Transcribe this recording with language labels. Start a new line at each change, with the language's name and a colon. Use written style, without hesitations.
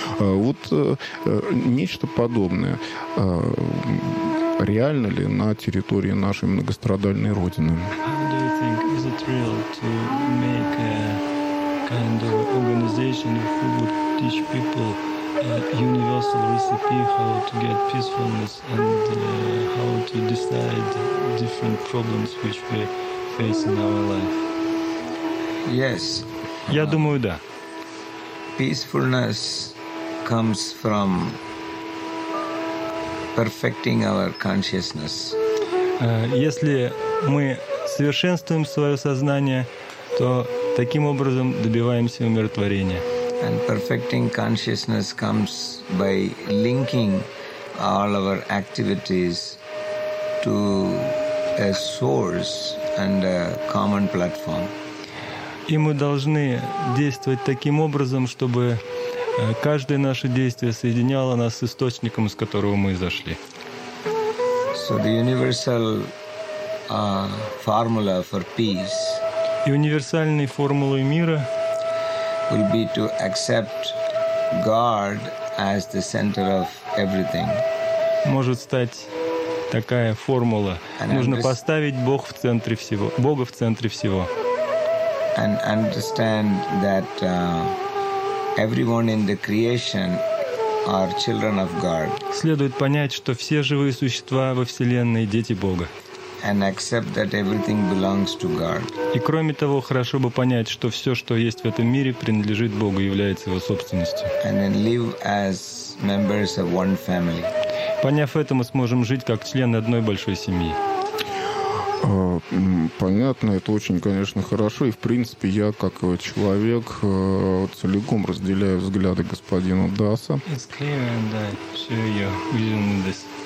Russian: Вот нечто подобное. Реально ли на территории нашей многострадальной Родины?
English: How do you think, is it real to make a kind of organization who would teach people a universal recipe how to get peacefulness and how to decide different problems which we face in our life? Yes.
Russian: Я думаю, да.
English: Peacefulness comes from perfecting our consciousness.
Russian: Если мы совершенствуем свое сознание, то таким образом добиваемся умиротворения.
English: And perfecting consciousness comes by linking all our activities to a source and a common platform.
Russian: И мы должны действовать таким образом, чтобы каждое наше действие соединяло нас с источником, из которого мы изошли.
English: So the universal formula for peace.
Russian: И универсальной формулой мира
English: will be to accept God as the center of everything.
Russian: Может стать такая формула. Нужно поставить Бога в центре всего. Бога в центре всего.
English: And understand that everyone in the creation are children of God.
Russian: Следует понять, что все живые существа во вселенной дети Бога.
English: And accept that everything belongs to God.
Russian: И кроме того, хорошо бы понять, что все, что есть в этом мире, принадлежит Богу, является его собственностью.
English: And then live as members of one family.
Russian: Поняв это, мы сможем жить как члены одной большой семьи. Понятно, это очень, конечно, хорошо. И, в принципе, я, как человек, целиком разделяю взгляды господина Даса.
English: It's clear and sure your vision in this.